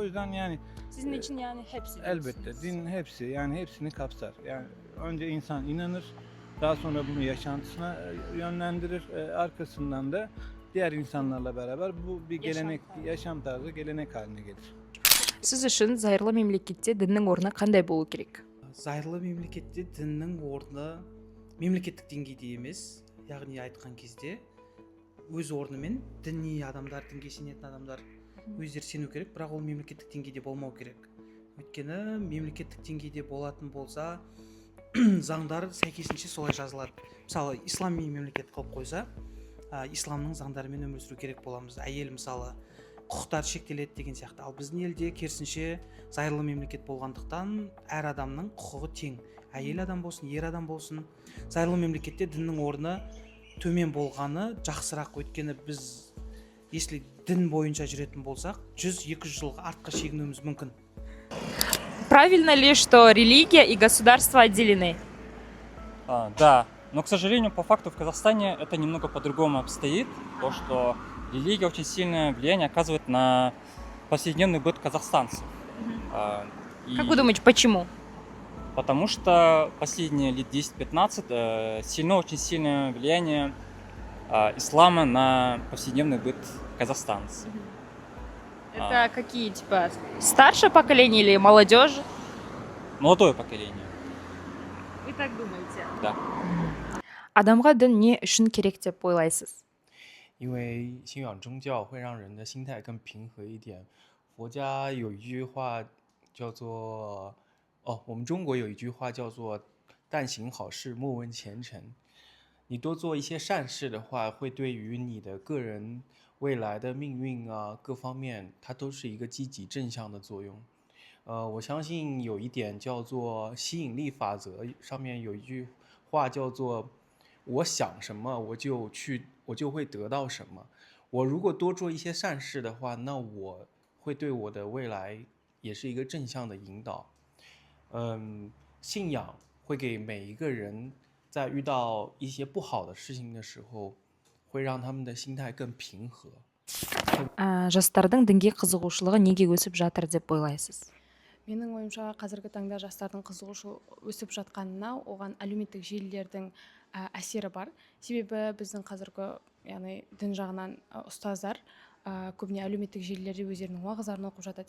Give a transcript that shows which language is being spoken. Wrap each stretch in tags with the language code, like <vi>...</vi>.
<tr>O yüzden yani Sizin için yani hepsi. elbette din hepsi, yani hepsini kapsar. Yani önce insan inanır, daha sonra bunu yaşantısına yönlendirir, arkasından da diğer insanlarla beraber bu bir gelenek, yaşam tarzı gelenek haline gelir.</tr> <kk>Siz үшін зайырлы мемлекетте діннің орны қандай болу керек? Зайырлы мемлекетте діннің орны мемлекеттік деңгейде емес, яғни айтқан кезде өз орнымен діни адамдар, дінге сенетін адамдар өздері сену керек, бірақ ол мемлекеттік деңгейде болмау керек. Өйткені мемлекеттік деңгейде болатын болса, заңдар сәйкесінше солай жазылады. Мысалы, ислами мемлекет қылып қойса, исламның заңдарымен өмір сүру керек боламыз. Әйел мысалы құқықтар шектеледі деген сияқты. Ал біздің елде керісінше зайырлы мемлекет болғандықтан әр адамның құқығы тең. Әйел адам болсын, ер адам болсын. Зайырлы мемлекетте діннің орны төмен болғаны жақсырақ. Өйткені біз,</kk> <ru>если</ru> <kk>дін бойынша жүретін болсақ, 100-200 жылға артқа шегінуіміз мүмкін.</kk> <ru>Правильно ли, что религия и государство отделены? Да, но, к сожалению, по факту в Казахстане это немного по-другому обстоит. То, что религия очень сильное влияние оказывает на повседневный быт казахстанцев. Как вы думаете, почему? Потому что последние лет 10-15 очень сильное влияние ислама на повседневный быт казахстанцев. Это какие, типа, старшее поколение или молодежь? Молодое поколение. Вы так думаете? Да.</ru> <kk>Адамға дін не үшін керек деп ойлайсыз?</kk> <zh>因为信仰宗教会让人的心态更平和一点。佛家有一句话叫做我们中国有一句话叫做但行好事，莫问前程。你多做一些善事的话，会对于你的个人未来的命运啊各方面，它都是一个积极正向的作用。我相信有一点叫做吸引力法则，上面有一句话叫做我想什么我就会得到什么。我如果多做一些善事的话，那我会对我的未来也是一个正向的引导。信仰会给每一个人在遇到一些不好的事情的时候，会让他们的心态更平和。</zh> <kk>Жастардың дінге қызығушылығы неге өсіп жатыр деп ойлайсыз? Менің ойымша қазіргі таңда жастардың қызығушылығы өсіп жатқанына оған әлеуметтік желілердің әсері бар. Себебі біздің қазіргі, яғни дін жағынан ұстаздар көбіне әлеуметтік желілерде өздерінің уағыздарын оқып жатады.</kk>